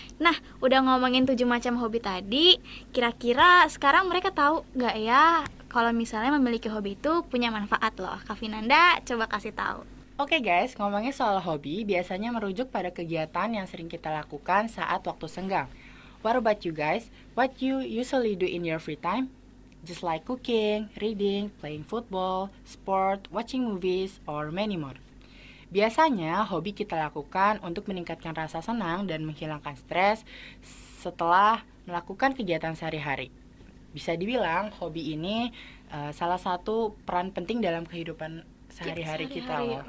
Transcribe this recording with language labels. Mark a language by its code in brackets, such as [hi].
[id] Nah, udah ngomongin 7 macam hobi tadi, kira-kira sekarang mereka tahu gak ya kalau misalnya memiliki hobi itu punya manfaat loh? Kak Vinanda coba kasih tahu. Oke guys, ngomongin soal hobi biasanya merujuk pada kegiatan yang sering kita lakukan saat waktu senggang. [en] What about you guys? What you usually do in your free time? Just like cooking, reading, playing football, sport, watching movies, or many more. [id] Biasanya hobi kita lakukan untuk meningkatkan rasa senang dan menghilangkan stres setelah melakukan kegiatan sehari-hari. Bisa dibilang hobi ini salah satu peran penting dalam kehidupan sehari-hari kita loh.